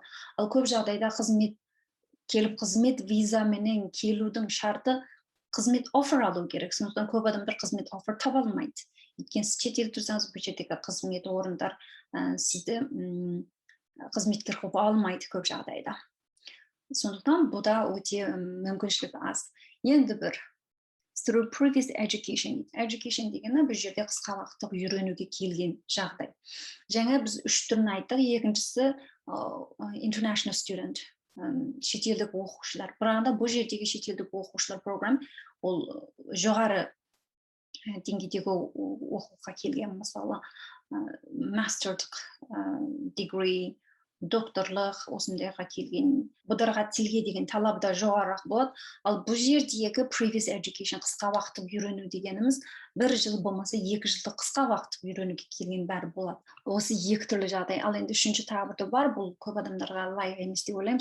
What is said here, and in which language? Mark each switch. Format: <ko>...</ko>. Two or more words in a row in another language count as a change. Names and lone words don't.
<kk>Ал көп жағдайда қызмет визаменен келудің шарты қызмет оффер алу керек. Сондықтан көп адамдар қызмет оффер таба алмайды. Өйткені сіз шетелде тұрсаңыз, бұл жердегі қызмет орындар сізді қызметкер қылып алмайды көп жағдайда. Сондықтан бұда өте мүмкіншілік аз. Енді бір</kk> <en>through previous education.</en> <kk>Education дегені бұл жерде қысқа уақыттық үйренуге келген жағдай. Жаңа біз 3 түрін айттық. Екіншісі</kk> <en>international student,</en> <kk>шетелдік оқушылар. Бірақ бұл жердегі шетелдік оқушылар програм ол жоғары деңгейдегі оқуға келген, мысалы</kk> <en>master degree,</en> <kk>докторлық осындайға келген бұдарға тілге деген талап да жоғарырақ болады. Ал бұл жердегі</kk> <en>previous education</en> <kk>қысқа уақыттық үйрену дегеніміз 1 жыл болмаса 2 жылдық қысқа уақыттық үйренуге келген бәрі болады. Осы екі түрлі жағдай. Ал енді үшінші тағы бір бар, бұл көп адамдарға лайық емес деп ойлаймын.</kk>